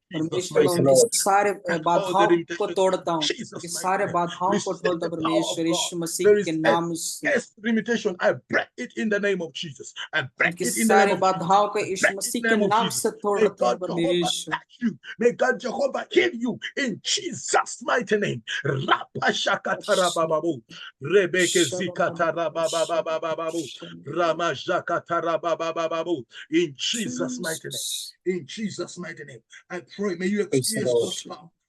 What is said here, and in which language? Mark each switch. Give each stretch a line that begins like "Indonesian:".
Hindi: परमेश्वर सारे बाधाओं को तोड़ता हूँ, सारे बाधाओं को तोड़ता परमेश्वर यीशु मसीह के नाम से।
English: Limitation, I break it in the name of Jesus. I break it in the
Hindi: सारे
English: name of
Hindi: बाधाओं को यीशु मसीह के नाम से तोड़ता हूँ परमेश्वर।
English: May God Jehovah heal you in Jesus' mighty name. Rapashakatarabababu, Rebeke Zikatarababababu, Ramashakatarabababu, in Jesus' mighty name. In Jesus' mighty name, I pray, may you experience God's power.